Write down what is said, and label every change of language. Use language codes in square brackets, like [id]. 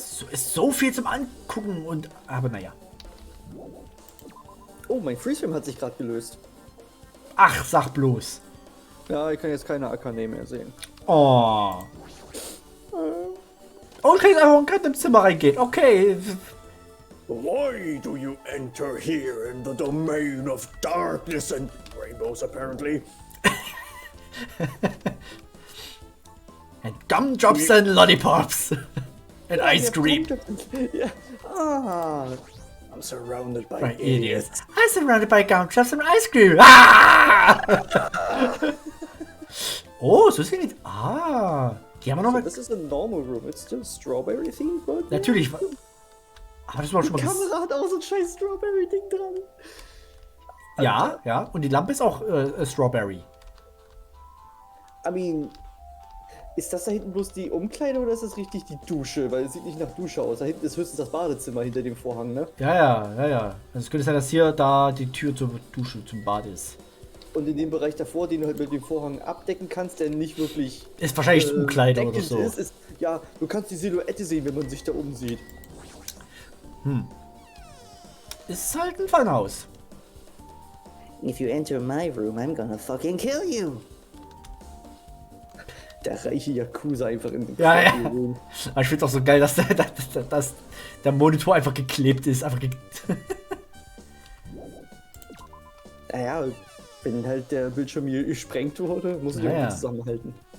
[de] Ist so viel zum Angucken und... Aber naja. Oh, mein Freeframe hat sich gerade gelöst. Ach, sag bloß. Ja, ich kann jetzt keine Akane mehr sehen. Oh. Und kann einfach gerade im Zimmer reingehen. Okay. [en] Why do you enter here in the domain of darkness and rainbows, apparently? And gumdrops and lollipops. And ice cream. [de] Ja. Ah. [en] I'm surrounded by By idiots. idiots. I'm surrounded by gumdrops and ice cream. Ah! [de] Oh, so sieht. Ah. Die haben wir noch mal. Das ist ein [en] normal room. It's still strawberry themed, but [de] Natürlich. Aber das war schon mal. die Kamera hat auch so ein scheiß Strawberry Ding dran. Ja, ja. Und die Lampe ist auch Strawberry. [en] I mean, [de] ist das da hinten bloß die Umkleide oder ist das richtig die Dusche? Weil es sieht nicht nach Dusche aus. Da hinten ist höchstens das Badezimmer hinter dem Vorhang, ne? Ja. Also es könnte sein, dass hier da die Tür zur Dusche, zum Bad ist. Und in dem Bereich davor, den du halt mit dem Vorhang abdecken kannst, der nicht wirklich Ist wahrscheinlich das Umkleide oder deckend so. Ja, du kannst die Silhouette sehen, wenn man sich da oben sieht. Ist halt ein Funhaus. [en] If you enter my room, I'm gonna fucking kill you. [de] Der reiche Yakuza einfach in den Ja, ja. [en] Room. [de] Aber ich finde auch so geil, dass der Monitor einfach geklebt ist. Einfach Naja, wenn halt der Bildschirm hier gesprengt wurde, muss ich Ja, irgendwie ja. zusammenhalten.